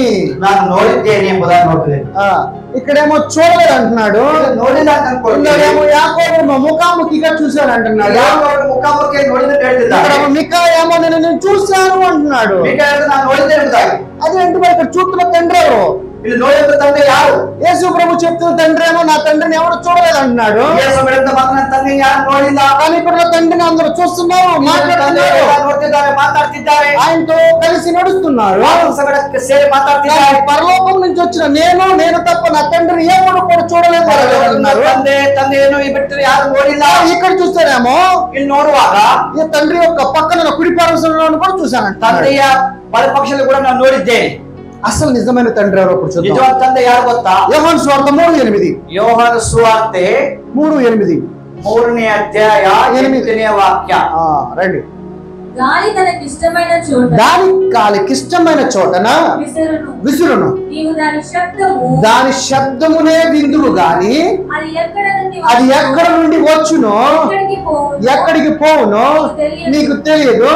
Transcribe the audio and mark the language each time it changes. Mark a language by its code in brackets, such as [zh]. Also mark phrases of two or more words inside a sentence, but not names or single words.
[te] ఇక్కడేమో చూడలేదు అంటున్నాడు, ఇక్కడేమో యాకోబు ముఖాముఖిగా చూశాడు అంటున్నాడు. మికా ఏమో నేను చూశాను అంటున్నాడు. అదేంటి మరి ఇక్కడ చూస్తున్న తండ్రి ఎవరు? [kn] ಇಲ್ಲಿ ನೋಡಿದ ತಂದೆ ಯಾರು? [te] యేసు ప్రభు చెప్తున్న తండ్రి ఏమో నా తండ్రిని ఎవరు చూడలేదు అంటున్నాడు. [kn] ತಂದೆ ಯಾರು ನೋಡಿಲ್ಲ, [te] కానీ ఇక్కడ తండ్రిని అందరూ చూస్తున్నారు, మాట్లాడుతున్నారు, ఆయనతో కలిసి నడుస్తున్నారు, సేరి మాట్లాడుతున్నారు. పరలోకం నుంచి వచ్చిన నేను తప్ప నా తండ్రిని ఎవరు కూడా చూడలేదు అంటున్నారు. [kn] ತಂದೆಯನ್ನು ಬಿಟ್ಟು ಯಾರು ನೋಡಿಲ್ಲ. [te] ఇక్కడ చూస్తారేమో [kn] ಇಲ್ಲಿ ನೋಡುವಾಗ [te] ఈ తండ్రి యొక్క పక్కన కుడి పార్శ్వంలో కూడా చూశానంట. [kn] ತಂದೆಯ ಬಲಪಕ್ಷದಲ್ಲಿ ಕೂಡ ನಾನು ನೋಡಿದ್ದೇನೆ. [te] అసలు నిజమైన తండ్రి ఎవరో చూద్దాం. నిజమైన తండ్రి [kn] ಯಾರು ಗೊತ್ತಾ? [te] యోహాను సువార్త 3:8. యోహాను సువార్ತೆ 3:8 [kn] 3ನೇ ಅಧ್ಯಾಯ 8ನೇ ವಾಕ್ಯ. [te] రండి. గాలి గాలికిష్టమైన చోటన విసురును, దాని శబ్దమునే విందువు గాని అది ఎక్కడ నుండి వచ్చునో ఎక్కడికి పోవునో నీకు తెలియదు.